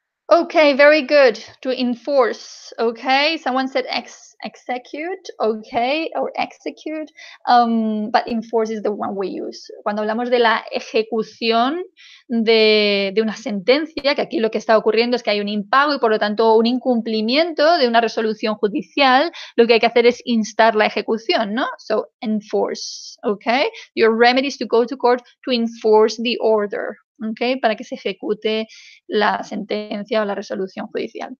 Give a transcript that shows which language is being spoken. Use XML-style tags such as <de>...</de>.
<en>Okay, very good. To enforce. Okay, someone said execute. Okay, or execute. But enforce is the one we use.</en> <es>Cuando hablamos de la ejecución de una sentencia, que aquí lo que está ocurriendo es que hay un impago y por lo tanto un incumplimiento de una resolución judicial, lo que hay que hacer es instar la ejecución, ¿no?</es> <en>So, enforce. Okay, your remedy is to go to court to enforce the order.</en> <es>Okay, para que se ejecute la sentencia o la resolución judicial.</es>